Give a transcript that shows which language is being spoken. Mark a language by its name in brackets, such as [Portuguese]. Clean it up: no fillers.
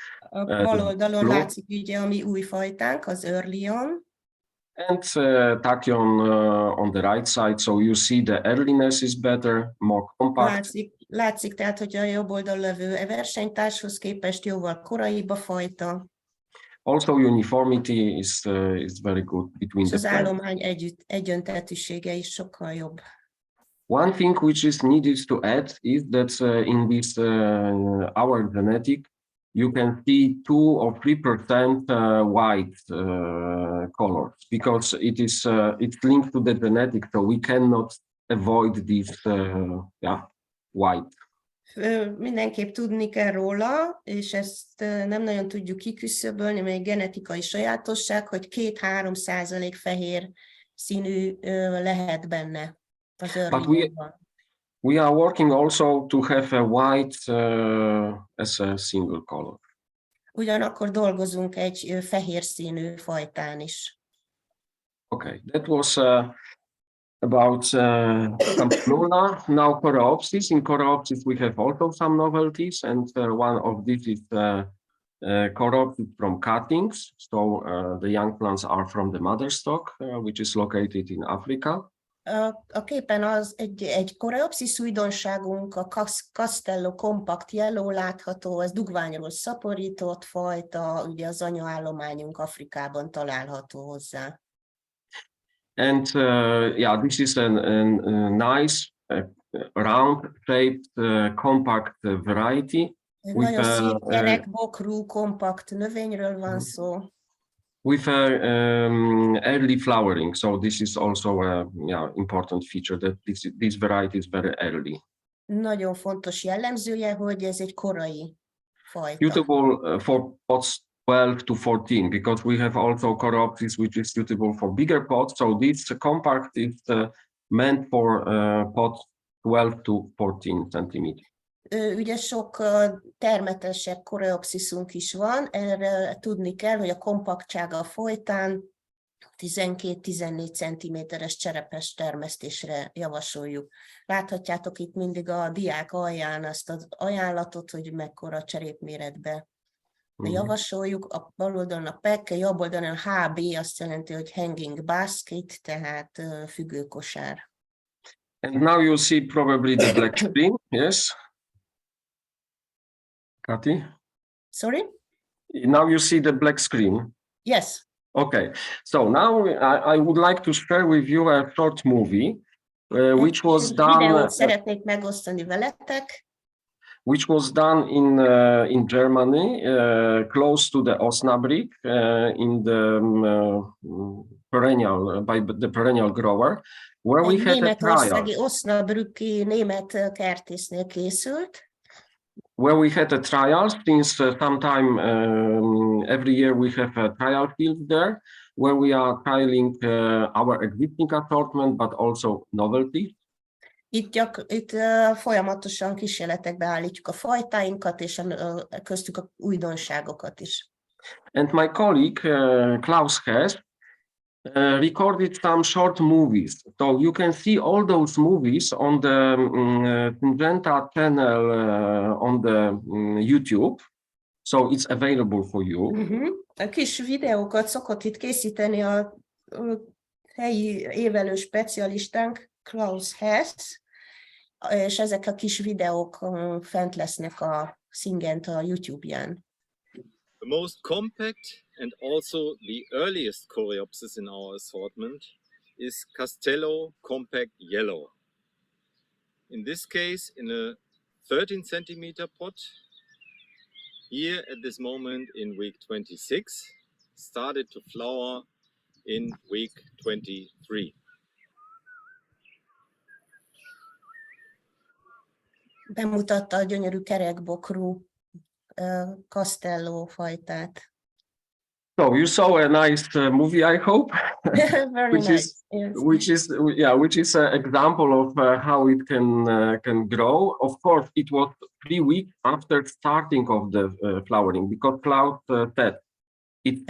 [Hungarian] A bal oldalon látszik ugye a mi új fajtánk, az Earlyon. [English] And tachyon on the right side, so you see the earliness is better, more compact. [Hungarian] Látszik tehát, hogy a jobb oldalon levő versenytárshoz képest jóval koraibb a fajta. [English] Also uniformity is very good between [Hungarian] és [English] the [Hungarian] az állomány egyöntetűsége is sokkal jobb. [English] One thing which is needed to add is that in this our genetic, you can see 2 or 3% white colors, because it's linked to the genetic, so we cannot avoid this white. [Hungarian] Mindenképp tudni kell róla, és ezt nem nagyon tudjuk kiküszöbölni, mert egy genetikai sajátosság, hogy 2-3% fehér színű lehet benne az Earlionban. [English] We are working also to have a white as a single color. [Hungarian] Ugyanakkor dolgozunk egy fehér színű fajtán is. [English] Okay, that was about Campulula. Now Coreopsis. In Coreopsis we have also some novelties, and one of these is Coreopsis from cuttings. So the young plants are from the mother stock, which is located in Africa. [Hungarian] A képen az egy Coreopsis újdonságunk, a Castello Compact Yellow látható, ez dugványról szaporított fajta, ugye az anyaállományunk Afrikában található hozzá. [English] And this is a nice round-shaped compact variety. [Hungarian] Nagyon szép kerekbokrú kompakt növényről van szó. [English] With early flowering, so this is also a important feature, that this variety is very early. [Hungarian] Nagyon fontos jellemzője, hogy ez egy korai fajta. [English] Suitable for pots 12 to 14, because we have also Coreopsis which is suitable for bigger pots. So this compact is meant for pots 12 to 14 centimeters. [Hungarian] Ugye sok termetesebb Coreopsisunk is van, erre tudni kell, hogy a kompaktsága a folytán 12-14 cm-es cserepes termesztésre javasoljuk. Láthatjátok itt mindig a diák alján azt az ajánlatot, hogy mekkora cserépméretbe javasoljuk. A bal oldalon a PEC, a jobb oldalon a HB azt jelenti, hogy [English] hanging basket, [Hungarian] tehát függőkosár. [English] And now you see probably the black screen, yes? Kati? Sorry? Now you see the black screen. Yes. Okay, so now I would like to share with you a short movie, which was done. [Hungarian] Videót szeretnék megosztani veletek. [English] Which was done in Germany, close to the Osnabrück, in the perennial grower, where we had a trial. [Hungarian] Osnabrücki német kertésznél készült. [English] Where we had a trial since sometime every year we have a trial field there, where we are trialing our existing assortment, but also novelties. [Hungarian] Itt folyamatosan kísérletekbe állítjuk a fajtáinkat, és köztük a újdonságokat is. [English] And my colleague, Klaus Hess, recorded some short movies. So you can see all those movies on the Syngenta channel on the YouTube. So it's available for you. [Hungarian] A kis videókat szokott itt készíteni a helyi évelő specialistánk, Klaus Hess, és ezek a kis videók fent lesznek a Syngent a YouTube-ján. [English] The most compact and also the earliest Coreopsis in our assortment is Castello Compact Yellow. In this case, in a 13 centimeter pot, here at this moment in week 26, started to flower in week 23. [Hungarian] Bemutatta a gyönyörű kerekbokrú Castello fajtát. [English] So you saw a nice movie, I hope, Very which nice. is Yes. which is an example of how it can grow. Of course, it was 3 weeks after starting of the flowering, because Klaus said it